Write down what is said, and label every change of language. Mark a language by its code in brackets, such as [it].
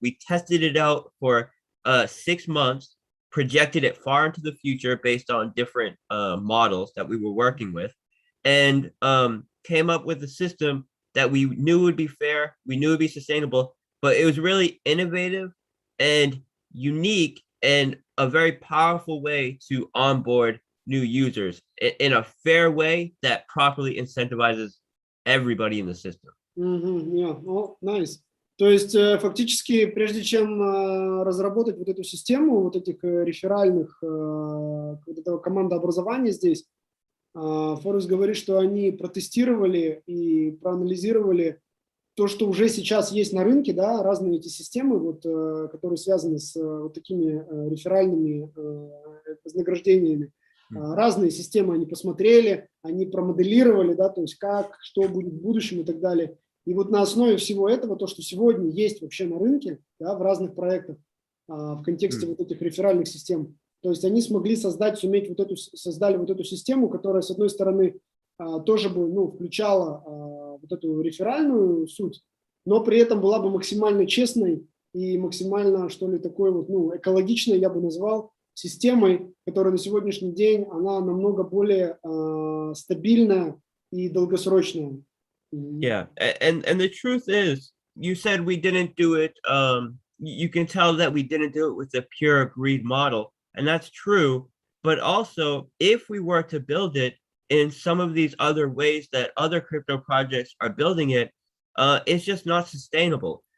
[en] We tested it out for 6 months, projected it far into the future based on different models that we were working with, and came up with a system that we knew would be fair, we knew would be sustainable, but it was really innovative and unique and a very powerful way to onboard new users in a fair way that properly incentivizes everybody in the system. Yeah. Oh, nice. [ru] То есть фактически, прежде чем разработать вот эту систему, вот этих реферальных, вот этого командообразования здесь, Forex говорит, что они протестировали и проанализировали то, что уже сейчас есть на рынке, да, разные эти системы, вот, которые связаны с вот такими реферальными вознаграждениями. Разные системы они посмотрели, они промоделировали, да, то есть как, что будет в будущем и так далее. И вот на основе всего этого, то, что сегодня есть вообще на рынке, да, в разных проектах, в контексте вот этих реферальных систем, то есть они смогли создали вот эту систему, которая, с одной стороны, тоже бы, ну, включала вот эту реферальную суть, но при этом была бы максимально честной и максимально, что ли, такой вот, ну, экологичной, я бы назвал, системой, которая на сегодняшний день, она намного более стабильная и долгосрочная. [en] Yeah, and the truth is, you said we didn't do it, you can tell that we didn't do it with a pure greed model, and that's true, but also, if we were to build it in some of these other ways that other crypto projects are building it, it's just not sustainable.